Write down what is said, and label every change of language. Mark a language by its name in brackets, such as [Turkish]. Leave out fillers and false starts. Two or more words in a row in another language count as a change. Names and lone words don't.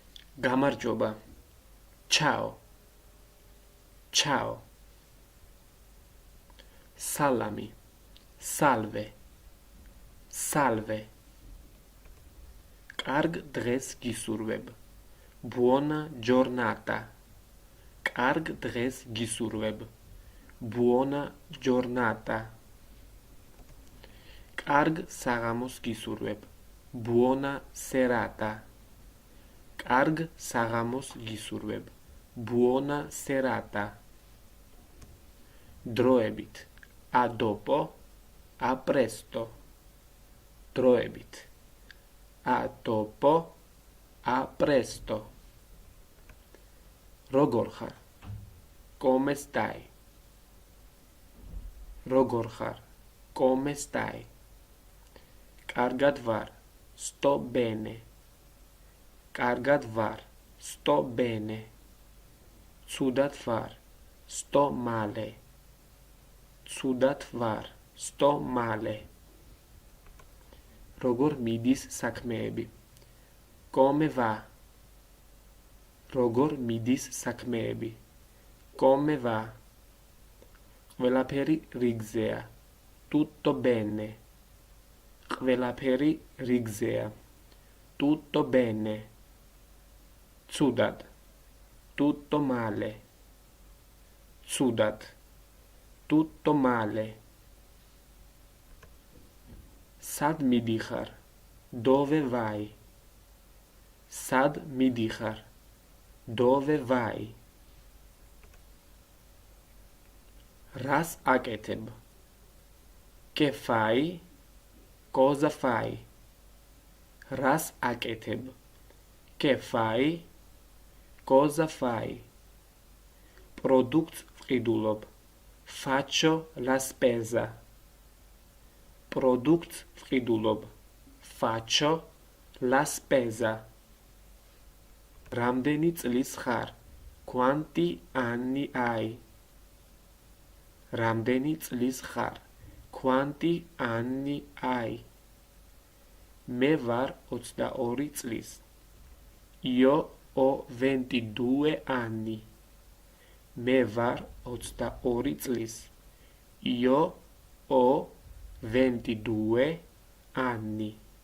[Georgian] გამარჯობა. [Italian] Ciao. Ciao. Salami. Salve. Salve. [Georgian] კარგ დღეს გისურვებ. [Italian] Buona giornata. [Georgian] კარგ დღეს გისურვებ. [Italian] Buona giornata. [Georgian] კარგ საღამოს გისურვებ. [Italian] Buona serata. [Georgian] კარგ საღამოს გისურვებ. [Italian] Buona serata. დროებით. A dopo. A presto. დროებით. A dopo. A presto. [Georgian] როგორ ხარ? [Italian] Come stai? [Georgian] როგორ ხარ? [Italian] Come stai? [Georgian] კარგად ვარ. [Italian] Sto bene. [Georgian] კარგად ვარ. [Italian] Sto bene. [Georgian] ცუდად ვარ. [Italian] Sto male. [Georgian] ცუდად ვარ. [Italian] Sto male. [Georgian] როგორ მიდის საქმეები? [Italian] Come va? [Georgian] როგორ მიდის საქმეები? [Italian] Come va? [Georgian] ყველაფერი რიგზეა. [Italian] Tutto bene. [Georgian] ყველაფერი რიგზეა. [Italian] Tutto bene. ცუდად. Tutto male. ცუდად. Tutto male. [Georgian] სად მიდიხარ? [Italian] Dove vai? [Georgian] სად მიდიხარ? [Italian] Dove vai? [Georgian] რას აკეთებ? [Italian] Che fai? Cosa fai? [Georgian] რას აკეთებ? [Italian] Che fai? Cosa fai? [Georgian] პროდუქტს ვყიდულობ. [Italian] Faccio la spesa. [Georgian] პროდუქტს ვყიდულობ. [Italian] Faccio la spesa. [Georgian] რამდენი წლის ხარ? [Italian] Quanti anni hai? [Georgian] რამდენი წლის ხარ? [Italian] Quanti anni hai? [Georgian] მე ვარ 22 წლის. [Italian] Io ho 22 anni. [Georgian] მე ვარ 22 წლის. [Italian] Io ho 22 anni.